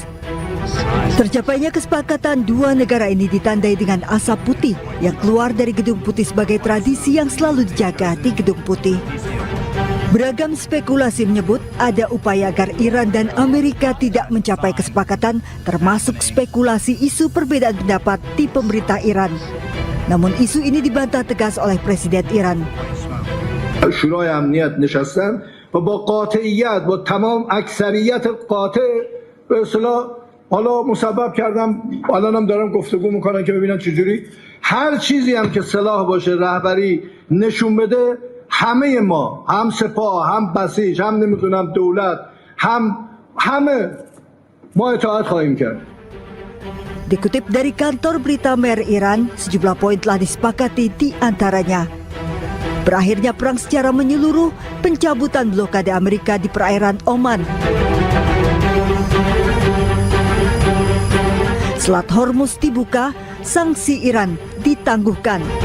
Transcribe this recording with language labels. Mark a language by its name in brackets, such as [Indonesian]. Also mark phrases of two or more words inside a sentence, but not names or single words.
[Indonesian] Tercapainya kesepakatan dua negara ini ditandai dengan asap putih yang keluar dari Gedung Putih sebagai tradisi yang selalu dijaga di Gedung Putih. Beragam spekulasi menyebut ada upaya agar Iran dan Amerika tidak mencapai kesepakatan, termasuk spekulasi isu perbedaan pendapat di pemerintah Iran. Namun isu ini dibantah tegas oleh Presiden Iran. [Persian] شورای امنیت نشستن و با قاطعیت با تمام اکثریت قاطع به اصطلاح حالا مسبب کردم الانم دارم گفتگو میکنن که ببینن چجوری هر چیزی هم که صلاح باشه رهبری نشون بده همه ما هم سپاه هم بسیج هم نمیدونم دولت همه ما اطاعت خواهیم کرد. [Indonesian] Dikutip dari kantor berita Mer Iran, sejumlah poin telah disepakati di antaranya. Berakhirnya perang secara menyeluruh, pencabutan blokade Amerika di perairan Oman. Selat Hormuz dibuka, sanksi Iran ditangguhkan.